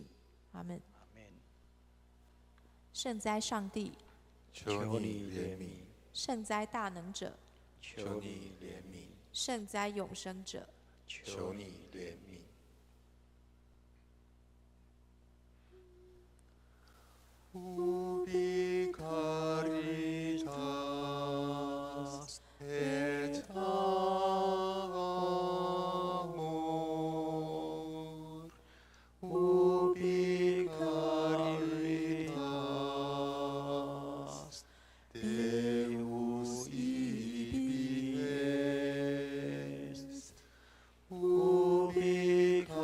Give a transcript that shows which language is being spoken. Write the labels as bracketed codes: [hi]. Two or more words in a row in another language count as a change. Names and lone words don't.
[zh] 阿门。阿门。圣哉上帝，求你怜悯，圣哉大能者，求你怜悯，圣哉永生者，求你怜悯。 [la] Ubi caritas et amor, ubi caritas Deus ibi est, ubi